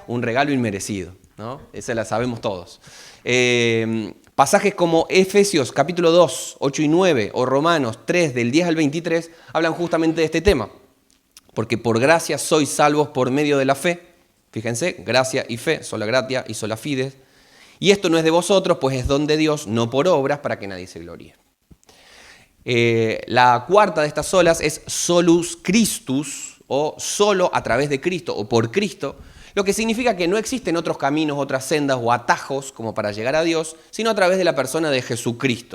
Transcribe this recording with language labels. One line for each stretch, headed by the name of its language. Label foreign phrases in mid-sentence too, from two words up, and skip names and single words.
Spanish: Un regalo inmerecido, ¿no? Esa la sabemos todos. Pasajes como Efesios capítulo 2, 8 y 9 o Romanos 3 del 10 al 23 hablan justamente de este tema. Porque por gracia sois salvos por medio de la fe. Fíjense, gracia y fe,
Latin: sola gratia y sola fides.
Spanish: Y esto no es de vosotros, pues es don de Dios, no por obras, para que nadie se gloríe. La cuarta de estas solas es
Latin: solus Christus,
Spanish: o solo a través de Cristo, o por Cristo, lo que significa que no existen otros caminos, otras sendas o atajos como para llegar a Dios, sino a través de la persona de Jesucristo.